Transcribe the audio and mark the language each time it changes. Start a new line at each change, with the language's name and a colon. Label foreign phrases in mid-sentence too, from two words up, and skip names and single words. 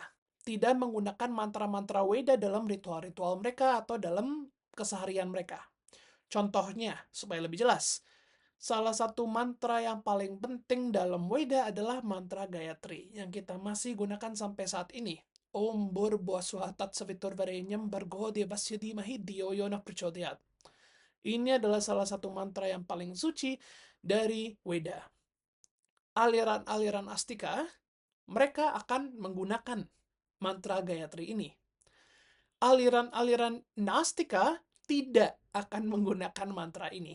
Indonesian: Tidak menggunakan mantra-mantra Weda dalam ritual-ritual mereka atau dalam keseharian mereka. Contohnya, supaya lebih jelas, salah satu mantra yang paling penting dalam Weda adalah mantra Gayatri, yang kita masih gunakan sampai saat ini.
Sanskrit: Om Bhurvasvahat Saviturvarenyam Bhargo Devasya Dhimahi Dhiyo Yona Prachodayat.
Indonesian: Ini adalah salah satu mantra yang paling suci dari Weda. Aliran-aliran Astika, mereka akan menggunakan mantra Gayatri ini. Aliran-aliran Nastika tidak akan menggunakan mantra ini.